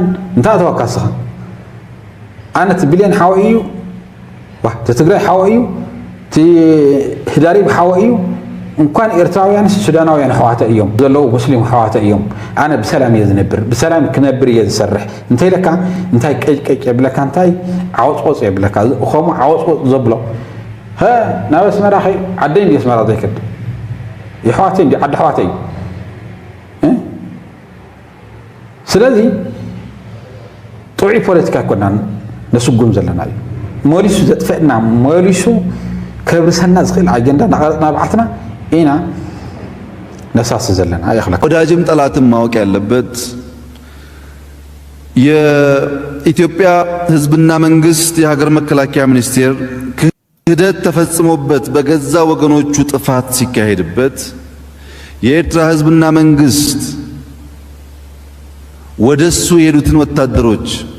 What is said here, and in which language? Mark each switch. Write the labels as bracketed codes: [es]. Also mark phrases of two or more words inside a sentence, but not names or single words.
[ti] እንታይ ተወካስኻ ኣነ እቲ ብልየን ሓወ እዩ እቲ ትግራይ ሓወ እዩ እቲ ህዳሪብ ሓወ እዩ እንኳን ኤርትራውያን ሱዳናውያን ሕዋተ እዮም ዘለዉ ሙስሊም ሕዋተ እዮም ኣነ ብሰላም እየ ዝነብር ብሰላም ክነብር እየ ዝሰርሕ እንታይ ለካ እንታይ ቀጭቀጭ የብለካ እንታይ ዓወፅቆፅ የብለካ ከምኡ ዓወፅቆፅ ዘብሎ ናብ ኣስመራ ኸይ ዓደይ እንዲ ኣስመራ ዘይከድ ይሕዋተይ እንዲ ዓዲ ሕዋተይ እዩ ስለዚ ጥዑይ ፖለቲካ ይኮናን ነስጉም ዘለና እዩ መሊሱ ዘጥፍአና መሊሱ ከብርሰና ዝኽእል ኣጀንዳ ናቐረፅና ባዓልትና ኢና ነሳስ ዘለና ይኽለካ [am] ወዳጅም ጠላትም ማወቅ ያለበት የኢትዮጵያ ሕዝብና መንግስት የሀገር መከላከያ ሚኒስቴር ክህደት ተፈጽሞበት በገዛ ወገኖቹ ጥፋት ሲካሄድበት የኤርትራ ሕዝብና መንግስት ወደሱ የሄዱትን ወታደሮች